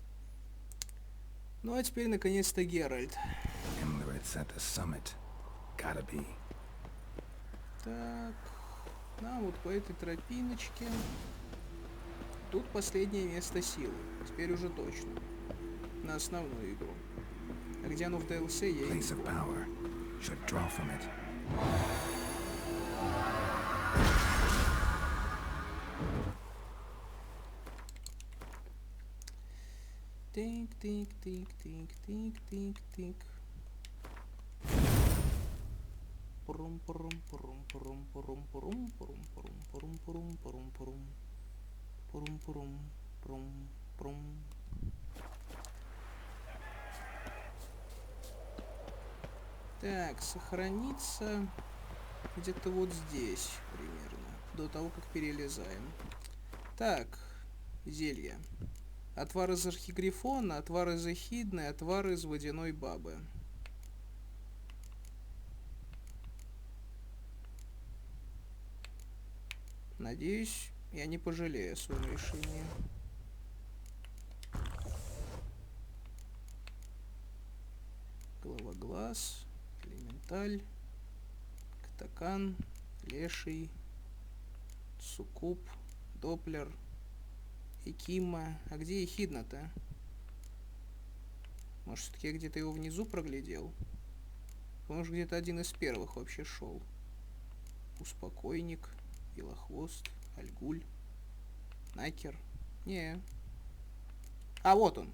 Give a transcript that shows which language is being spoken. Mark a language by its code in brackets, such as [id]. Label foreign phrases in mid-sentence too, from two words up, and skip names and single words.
[ru] Ну а теперь наконец-то Геральт. Так, нам вот по этой тропиночке. Тут последнее место силы. Теперь уже точно. На основную игру. А где оно в DLC, я и не помню. Тик-тик-тик-тик-тик-тик-тик. Пурум-пурум-пурум-пурум-пурум-пурум-пурум-пурум-пурум-пурум. Пурум-пурум-прум-прум. Так, сохранится где-то вот здесь примерно, до того, как перелезаем. Так, зелья. Отвар из архигрифона, отвар из эхидны, отвар из водяной бабы. Надеюсь, я не пожалею о своем решении. Головоглаз, элементаль, катакан, леший, суккуб, доплер, экима. А где эхидна-то? Может, все-таки я где-то его внизу проглядел? Может, где-то один из первых вообще шел. Успокойник, Белохвост, Альгуль, Накер. Не. А, вот он.